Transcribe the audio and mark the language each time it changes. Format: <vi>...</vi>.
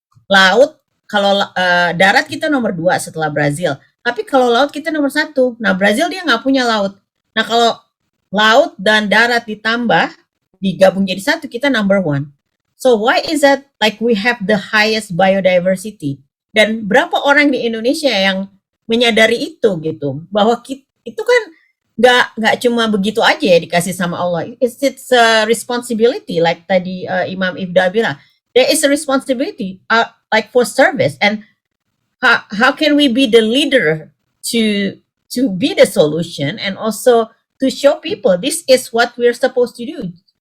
<id>Laut, kalau darat kita nomor 2 setelah Brazil. Tapi kalau laut kita nomor 1. Nah, Brazil dia nggak punya laut. Nah, kalau laut dan darat ditambah, digabung jadi satu, kita</id> <en>number 1. So why is that like we have the highest biodiversity?</en> <id>Dan berapa orang di Indonesia yang menyadari itu gitu, bahwa itu kan nggak cuma begitu aja ya dikasih sama Allah.</id> <en>It's a responsibility, like</en> <id>tadi Imam Ifda bilang,</id> <en>there is a responsibility like for service. And how can we be the leader to be the solution and also to show people this is what we're supposed to do.</en>